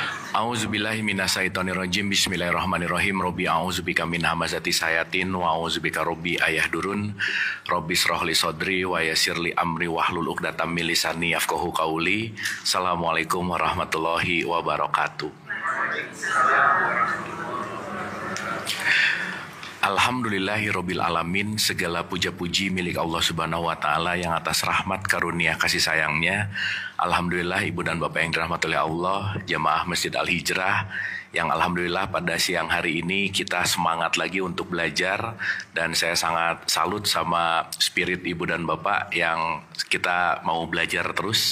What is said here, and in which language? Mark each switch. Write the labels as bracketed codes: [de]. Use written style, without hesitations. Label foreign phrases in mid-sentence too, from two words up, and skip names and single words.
[ar] أعوذ بالله من الشيطان الرجيم. بسم الله الرحمن الرحيم. رب أعوذ بك من همزات الشياطين وأعوذ بك رب أن يحضرون. رب اشرح لي صدري ويسر لي أمري واحلل عقدة من لساني يفقهوا قولي. السلام عليكم ورحمة الله وبركاته. الحمد لله رب العالمين, [id] segala puja-puji milik [ar] الله سبحانه وتعالى [id] yang atas rahmat karunia kasih sayangnya. Alhamdulillah ibu dan bapak yang dirahmati oleh Allah, jamaah Masjid Al-Hijrah yang alhamdulillah pada siang hari ini kita semangat lagi untuk belajar, dan saya sangat salut sama spirit ibu dan bapak yang kita mau belajar terus.